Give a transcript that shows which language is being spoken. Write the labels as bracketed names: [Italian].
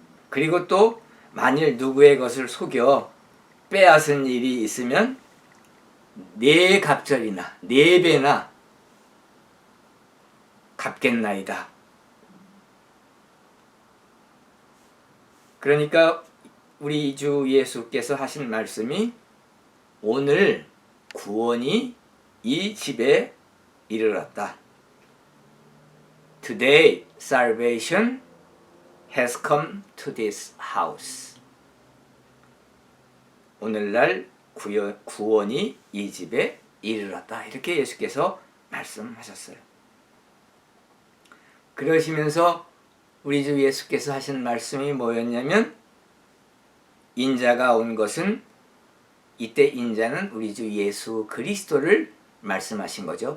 [Korean] 그리고 또 만일 누구의 것을 속여 빼앗은 일이 있으면 4갑절이나 4배나 갚겠나이다. 그러니까 우리 주 예수께서 하신 말씀이 오늘 구원이 이 집에 이르렀다. [English] Today salvation has come to this house. [Korean] 오늘날 구원이 이 집에 이르렀다. 이렇게 예수께서 말씀하셨어요. 그러시면서 우리 주 예수께서 하신 말씀이 뭐였냐면 인자가 온 것은 이때 인자는 우리 주 예수 그리스도를 말씀하신 거죠.